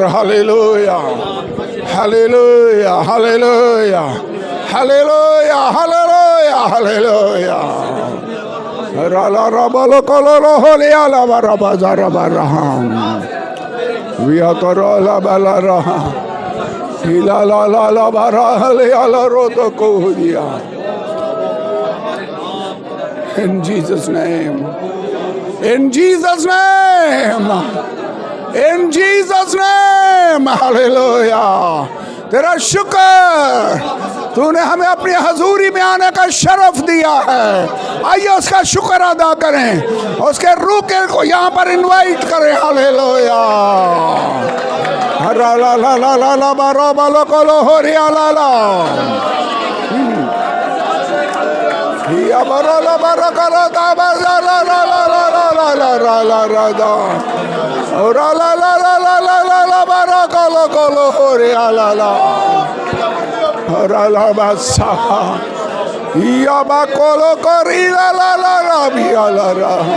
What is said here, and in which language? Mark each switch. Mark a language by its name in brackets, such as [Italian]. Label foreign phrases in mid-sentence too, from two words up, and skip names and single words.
[Hindi] हालेलुया, हालेलुया, हालेलुया, हालेलुया, हालेलुया, हालेलुया। रला रबला कलो हो रे अलाबा रबा जरा बरहम विया तो रला बला रहा ला ला ला ला बारा हले आला रो तो को दिया। [English] In Jesus name, in Jesus name, in Jesus name, [Hindi] हालेलुया। तेरा शुक्र, तूने हमें अपनी हजूरी में आने का शरफ दिया है। आइए उसका शुक्र अदा करें, उसके रूह को यहाँ पर इनवाइट करें। हालेलुया। ला ला ला ला ला ला बारो बालो कोलो हो रिया ला ला या बारो ला बारो करो दा बारो ला ला ला ला ला ला ला ला ला दा और ला ला ला ला ला ला ला बारो कोलो कोलो हो रिया ला ला और ला बासा या बा कोलो कोरी ला ला ला ला भी ला ला।